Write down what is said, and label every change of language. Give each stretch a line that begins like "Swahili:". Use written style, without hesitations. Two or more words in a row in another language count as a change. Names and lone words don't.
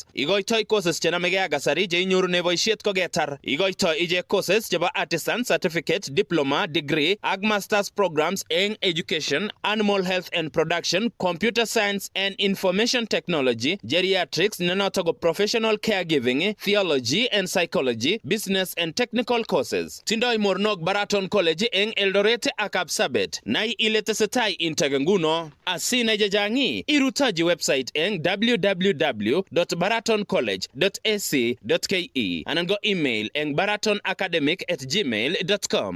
Kalenjin: Igoitoi courses chenamegei ak kasari che inyoru ne boisiet koketar. Igoitoi ije courses chebo
English: artisan certificate, diploma, degree
Kalenjin: ak
English: masters programs
Kalenjin: eng
English: education, animal health and production, computer science and information technology, geriatrics,
Kalenjin: nenoto ko
English: professional caregiving, theology and psychology, business and technical courses.
Kalenjin: Tindoi mornok Baraton College eng Eldoret ak Kapsabet. Nai ile tesetai integenguno asina jajangi irutaji website eng www.baratoncollege.ac.ke anan go email eng baratonacademic@gmail.com.